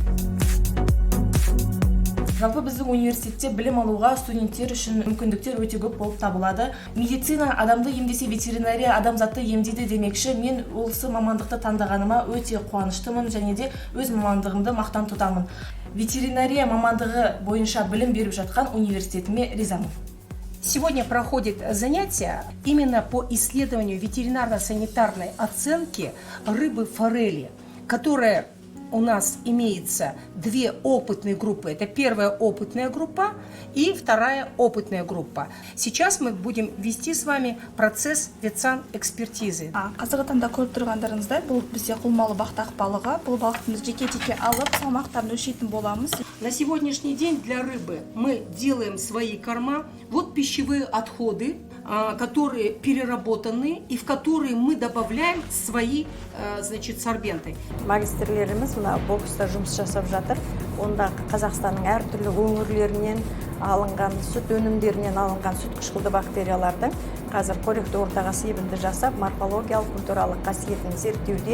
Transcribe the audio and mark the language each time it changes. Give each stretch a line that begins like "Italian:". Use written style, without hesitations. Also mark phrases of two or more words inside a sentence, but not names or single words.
Kazakh: Жалпы біздің университетте білім алуға студенттер үшін мүмкіндіктер өте көп болып табылады. Медицина адамды емдесе, ветеринария адамзатты емдейді демекші. Мен осы мамандықты таңдағаныма өте қуаныштымын және де өз мамандығымды мақтан тұтамын. Ветеринария мамандығы бойынша білім беріп жатқан университетіме ризамын.
Russian: Сегодня проходит занятие именно по исследованию ветеринарно-санитарной оценки рыбы-форели, которая у нас имеется две опытные группы. Это первая опытная группа и вторая опытная группа. Сейчас мы будем вести с вами процесс ветсан-экспертизы.
Kazakh: Қазіргі таңда көріп тұрғандарыңыздай, бұл бізде құлмалы бақтақ балығы. Бұл балықтың жеке-жеке алып, салмақтарын өлшейтін боламыз.
Russian: На сегодняшний день для рыбы мы делаем свои корма. Вот пищевые отходы, которые переработаны и в которые мы добавляем свои, сорбенты.
Kazakh: Магистрлерimiz мына бокста жұмыс жасап жатыр. Онда Қазақстанның әртүрлі өңірлерінен алынған сүт өнімдерінен алынған сүт қышқылды бактериялардың қазір қоректі ортаға себінді жасап, морфологиялық культуралық қасиетін зерттеуде.